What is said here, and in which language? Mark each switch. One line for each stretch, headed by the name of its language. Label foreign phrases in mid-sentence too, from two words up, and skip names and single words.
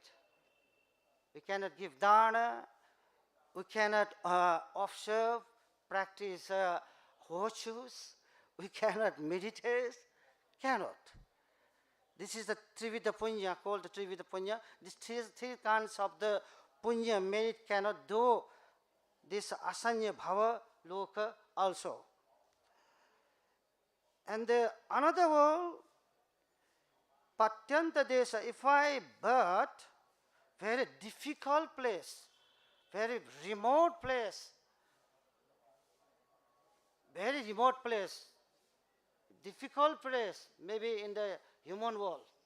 English: We cannot give dana, we cannot observe, practice virtues, we cannot meditate, cannot. This is the
Pali: Trivida Punya,
English: called the
Pali: Trivida Punya.
English: These three kinds of the Punya merit cannot do this
Pali: asanya bhava loka
English: also. And another world,
Pali: Patyanta Desha,
English: if I birth, very difficult place, very remote place, difficult place, maybe in the human world.